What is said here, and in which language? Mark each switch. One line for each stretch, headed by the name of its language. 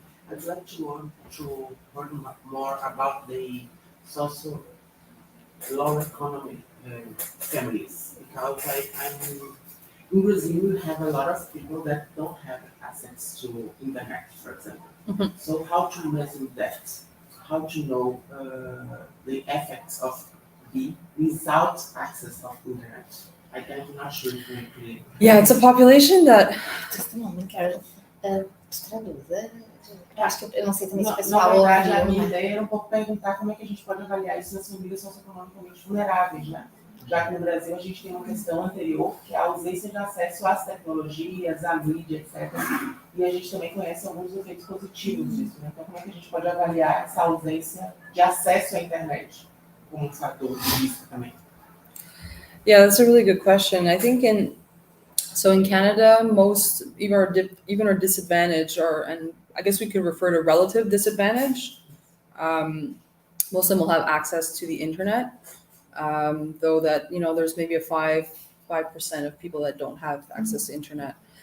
English: I'd like to learn more about the social low economy families, because I'm in Brazil, we have a lot of people that don't have access to internet, for example. Mm-hmm. So how to measure that? How to know the effects of the without access of internet? I'm not sure if we're clear. Yeah, it's a population that... Just a moment, Carol.
Portuguese: Traduza. Eu acho que eu não sei também se o pessoal ouviu. Na verdade, a minha ideia era um pouco perguntar como é que a gente pode avaliar isso nas famílias socioeconomicamente vulneráveis, né? Já que no Brasil a gente tem uma questão anterior, que é a ausência de acesso às tecnologias, à mídia, etc. E a gente também conhece alguns efeitos positivos disso, né? Então, como é que a gente pode avaliar essa ausência de acesso à internet como um fator de risco também?
English: Yeah, that's a really good question. I think in Canada, most even our disadvantage, and I guess we could refer to relative disadvantage. Most of them will have access to the internet, though that there's maybe a 5% of people that don't have access to internet.